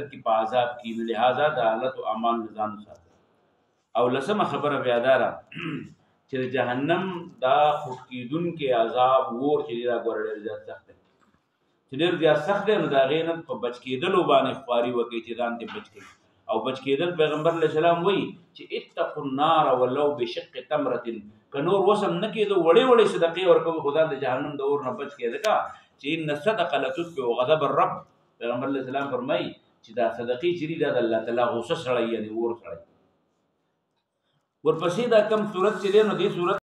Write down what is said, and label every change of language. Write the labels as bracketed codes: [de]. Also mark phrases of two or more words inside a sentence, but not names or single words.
[ps] کې په عذاب کې نو لہذا د غلط اعمال نه ځان وساتئ او لسمه خبره بیا دا ده چې د جهنم دا خټ کېدونکی عذاب اور چې دا ګوره ډېر زیات سخت دی چې ډېر زیات سخت دی نو د هغې نه په بچ کېدلو باندې خواري وکړئ چې ځان دې بچ کړي او بچ کېدل پیغمبر [ar] علیه السلام [ps] وایي چې [ar] اتقوا النار ولو بشق تمرة [ps] که نور وسم نه کېدو وړې وړې صدقې ورکوي خو د جهنم د اور نه بچ کېده کا چې [ar] ان الصدقه لتطفئ غضب الرب [ps] پیغمبر [ar] علیه السلام [ps] فرمایي چې دا صدقې چې دي دا د الله تعالی غصه سړی یعنې اور سړی ورپسې دا کم صورت چې دی نو دې صورت